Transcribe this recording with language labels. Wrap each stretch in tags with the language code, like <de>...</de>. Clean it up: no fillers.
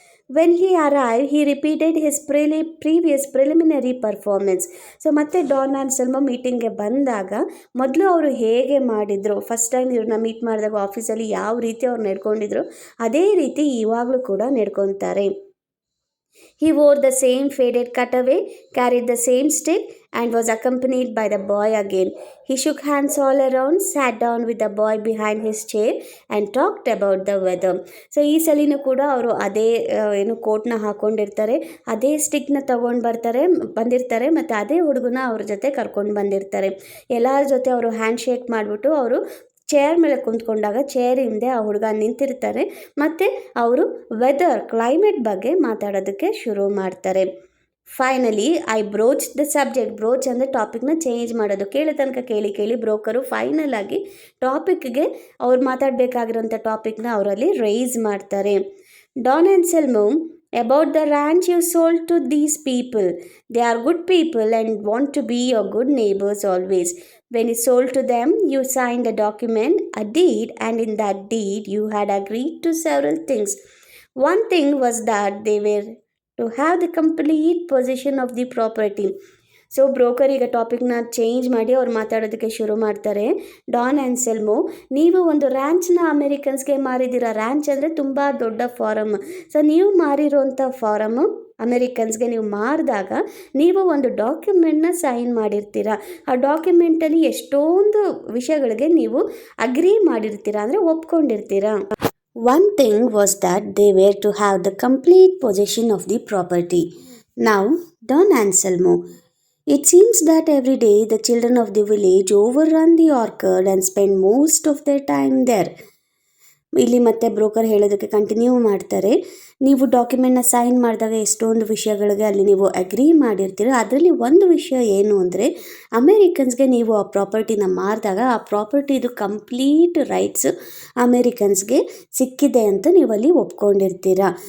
<en>When he arrive he repeated his previous preliminary performance.</en> <kn>So ಮತ್ತೆ Don ಆ್ಯನ್ಸೆಲ್ಮೋ ಮೀಟಿಂಗ್ಗೆ ಬಂದಾಗ ಮೊದಲು ಅವರು ಹೇಗೆ ಮಾಡಿದರು, ಫಸ್ಟ್ ಟೈಮ್ ಇವ್ರನ್ನ ಮೀಟ್ ಮಾಡಿದಾಗ ಆಫೀಸಲ್ಲಿ ಯಾವ ರೀತಿ ಅವ್ರು ನಡ್ಕೊಂಡಿದ್ರು ಅದೇ ರೀತಿ ಇವಾಗಲೂ ಕೂಡ ನಡ್ಕೊತಾರೆ.</kn> <en>He wore the same faded cutaway, carried the same stick, and was accompanied by the boy again. He shook hands all around, sat down with the boy behind his chair, and talked about the weather.</en> <kn>So ಈ ಸಲಿನೂ ಕೂಡ ಅವರು ಅದೇ ಏನು ಕೋಟ್ನ ಹಾಕ್ಕೊಂಡಿರ್ತಾರೆ, ಅದೇ ಸ್ಟಿಕ್ನ ತೊಗೊಂಡು ಬಂದಿರ್ತಾರೆ, ಮತ್ತು ಅದೇ ಹುಡುಗನ ಅವ್ರ ಜೊತೆ ಕರ್ಕೊಂಡು ಬಂದಿರ್ತಾರೆ. ಎಲ್ಲರ ಜೊತೆ ಅವರು ಹ್ಯಾಂಡ್ ಶೇಕ್ ಮಾಡಿಬಿಟ್ಟು ಅವರು ಚೇರ್ ಮೇಲೆ ಕುಂತ್ಕೊಂಡಾಗ ಚೇರ್ ಹಿಂದೆ ಆ ಹುಡುಗ ನಿಂತಿರ್ತಾರೆ, ಮತ್ತು ಅವರು ಕ್ಲೈಮೇಟ್ ಬಗ್ಗೆ ಮಾತಾಡೋದಕ್ಕೆ ಶುರು ಮಾಡ್ತಾರೆ.</kn> <en>Finally I broach the subject.</en> <kn>Brooch ಅಂದರೆ ಟಾಪಿಕ್ನ ಚೇಂಜ್ ಮಾಡೋದು. ಕೇಳೋ ತನಕ ಕೇಳಿ ಬ್ರೋಕರು ಫೈನಲ್ ಆಗಿ ಟಾಪಿಕ್ಗೆ ಅವ್ರು ಮಾತಾಡಬೇಕಾಗಿರೋಂಥ ಟಾಪಿಕ್ನ ಅವರಲ್ಲಿ ರೈಸ್ ಮಾಡ್ತಾರೆ.</kn> <en>Don Anselmo, about the ranch you sold to these people. They are good people and want to be your good neighbors always. When you sold to them, you signed a document, a deed, and in that deed you had agreed to several things. One thing was that they were to have the complete possession of the property.</en> <kn>So broker ಈಗ ಟಾಪಿಕ್ನ change ಮಾಡಿ ಅವ್ರು ಮಾತಾಡೋದಕ್ಕೆ ಶುರು ಮಾಡ್ತಾರೆ. Don ಆ್ಯನ್ಸೆಲ್ಮೋ, ನೀವು ಒಂದು ರ್ಯಾಂಚ್ನ ಅಮೆರಿಕನ್ಸ್ಗೆ ಮಾರಿದ್ದೀರಾ. Ranch ಅಂದರೆ ತುಂಬ ದೊಡ್ಡ ಫಾರಮ್. ಸೊ ನೀವು ಮಾರಿರೋಂಥ ಫಾರಮು ಅಮೆರಿಕನ್ಸ್ಗೆ ನೀವು ಮಾರಿದಾಗ ನೀವು ಒಂದು ಡಾಕ್ಯುಮೆಂಟ್ನ ಸೈನ್ ಮಾಡಿರ್ತೀರ. ಆ ಡಾಕ್ಯುಮೆಂಟಲ್ಲಿ ಎಷ್ಟೊಂದು ವಿಷಯಗಳಿಗೆ ನೀವು ಅಗ್ರಿ ಮಾಡಿರ್ತೀರ, ಅಂದರೆ ಒಪ್ಕೊಂಡಿರ್ತೀರ.</kn> <en>One thing was that they were to have the complete possession of the property. Now Don Anselmo, it seems that every day the children of the village overrun the orchard and spend most of their time there.</en> <kn>ಇಲ್ಲಿ ಮತ್ತೆ broker ಹೇಳೋದಕ್ಕೆ continue ಮಾಡ್ತಾರೆ. ನೀವು ಡಾಕ್ಯುಮೆಂಟ್ನ sign ಮಾಡಿದಾಗ ಎಷ್ಟೊಂದು ವಿಷಯಗಳಿಗೆ ಅಲ್ಲಿ ನೀವು ಅಗ್ರಿ ಮಾಡಿರ್ತೀರ. ಅದರಲ್ಲಿ ಒಂದು ವಿಷಯ ಏನು ಅಂದರೆ ಅಮೇರಿಕನ್ಸ್ಗೆ ನೀವು ಆ ಪ್ರಾಪರ್ಟಿನ ಮಾರಿದಾಗ ಆ ಪ್ರಾಪರ್ಟಿದು ಕಂಪ್ಲೀಟ್ ರೈಟ್ಸ್ ಅಮೇರಿಕನ್ಸ್ಗೆ ಸಿಕ್ಕಿದೆ ಅಂತ ನೀವು ಅಲ್ಲಿ ಒಪ್ಕೊಂಡಿರ್ತೀರ.</kn>